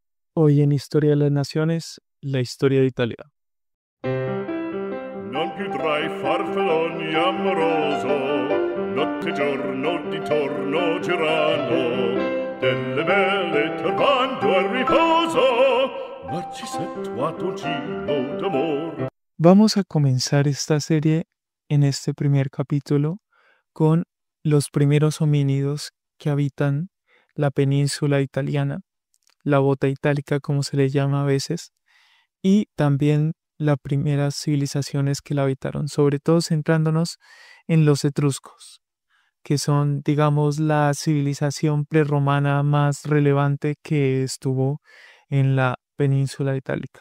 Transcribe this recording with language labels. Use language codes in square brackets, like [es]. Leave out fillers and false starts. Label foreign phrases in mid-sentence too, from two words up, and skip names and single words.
[es] Hoy en Historia de las Naciones, la historia de Italia. [it] Non più tra i farfalloni amoroso, notte e giorno di torno girano, delle belle turbando al riposo, Narcisetto a tuo giro d'amor. [es] Vamos a comenzar esta serie en este primer capítulo con los primeros homínidos que habitan la península italiana, la bota itálica como se le llama a veces, y también las primeras civilizaciones que la habitaron, sobre todo centrándonos en los etruscos, que son, digamos, la civilización prerromana más relevante que estuvo en la península itálica.